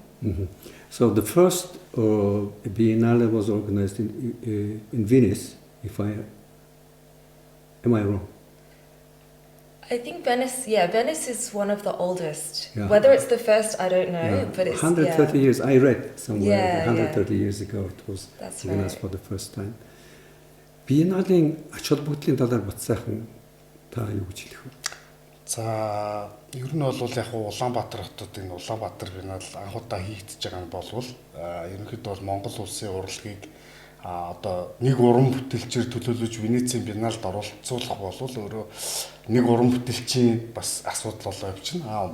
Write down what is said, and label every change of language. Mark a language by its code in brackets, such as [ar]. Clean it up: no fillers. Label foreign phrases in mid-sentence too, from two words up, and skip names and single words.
[en] So the first Biennale was organized in Venice. Am I wrong? I think Venice is one of the oldest. Yeah. Whether it's the first, I don't know, but it's 130 years. I read somewhere Yeah, 130 years ago it was That's organized right. for the first time. [mn] Биенналийн ач холбогдлын талаар бат сайхан та юу гэж хэлэх вэ? За ер нь бол яг Улаанбаатар хотод энэ Улаанбаатар Биенал анх удаа хийгдэж байгаа нь болвол ерөнхийдөө бол Монгол улсын урлагийг одоо нэг уран бүтээлчээр төлөөлөж Венецийн Биеналд оролцуулах болвол өөрөө нэг уран бүтээлчийн бас асуудал болоо явчихна.